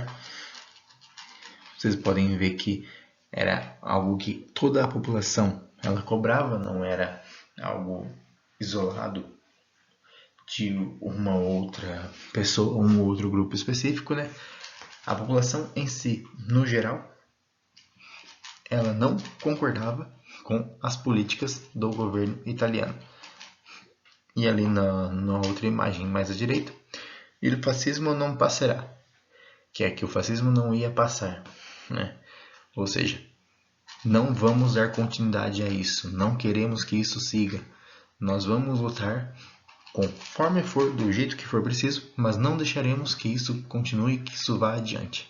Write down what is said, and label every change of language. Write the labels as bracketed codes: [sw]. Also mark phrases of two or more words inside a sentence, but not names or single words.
[pt] Vocês podem ver que era algo que toda a população ela cobrava, não era algo isolado de uma outra pessoa, um outro grupo específico, né? A população em si, no geral, ela não concordava com as políticas do governo italiano. E ali na outra imagem mais à direita, [it] il fascismo non passerà, [pt] que é que o fascismo não ia passar, né? Ou seja, não vamos dar continuidade a isso, não queremos que isso siga. Nós vamos lutar conforme for, do jeito que for preciso, mas não deixaremos que isso continue, que isso vá adiante.